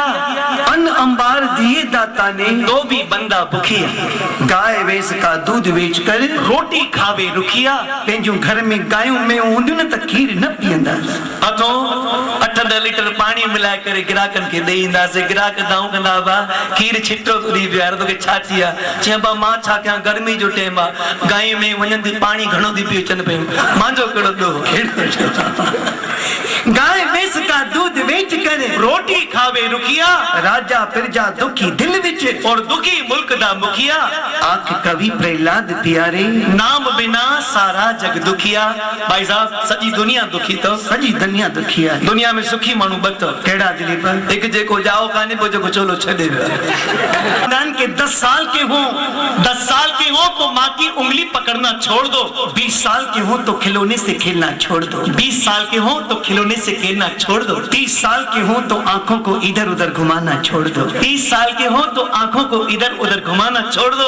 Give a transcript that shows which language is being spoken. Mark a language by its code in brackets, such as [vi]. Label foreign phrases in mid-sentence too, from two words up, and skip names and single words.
[pa] ਅੰਨ ਅੰਬਾਰ ਦਿਏ ਦਾਤਾ ਨੇ ਤੋ ਭੀ ਬੰਦਾ ਭੁੱਖਿਆ [hi] गाय भैंस का दूध बेच कर [pa] ਰੋਟੀ ਖਾਵੇ ਰੁੱਖਿਆ [sd] पंहिंजूं घर में गायूं में हूंदियूं न त खीर न पीअंदा अथो 8-10 लीटर पानी मिलाए करे गिराकनि खे ॾेई ईंदासीं गिराक दाऊं कंदा बा खीर छिटो थो ॾेई पियो यार तोखे छा थी आहे चइबा बा मां छा कयां गर्मी जो टाइम आहे गांइ में वञनि थी पाणी घणो थी पी अचनि पियूं मुंहिंजो कहिड़ो ॾोह [hi] गाय भैंस का दूध बेच कर [pa] ਰੋਟੀ ਖਾਵੇ ਰੁੱਖਿਆ ਰਾਜਾ ਪਰਜਾ ਦੁਖੀ ਦਿਲ ਵਿਚ ਔਰ ਦੁਖੀ ਮੁਲਕ ਦਾ ਮੁਖੀਆ ਆਖ ਕਵੀ ਪ੍ਰਹਿਲਾਦ ਪਿਆਰੇ ਨਾਮ ਬਿਨਾ ਸਾਰਾ ਜਗ ਦੁਖੀਆ [sd] भाई साहब सॼी दुनिया दुखी अथव सॼी दुनिया दुखी आहे दुनिया में सुखी माण्हू ॿ अथव कहिड़ा दिलीप हिकु जेको जाओ कान्हे पोइ जेको चोलो छॾे वियो आहे। [hi] खानदान के 10 साल के हो 10 साल के हो तो माँ की उंगली पकड़ना छोड़ दो 20 साल के हो तो खिलौने से खेलना छोड़ दो 20 साल के हो तो खिलौने से खेलना छोड़ दो 30 साल के हो तो आंखों को इधर उधर घुमाना छोड़ दो 30 साल के हो तो आंखों को इधर उधर घुमाना छोड़ दो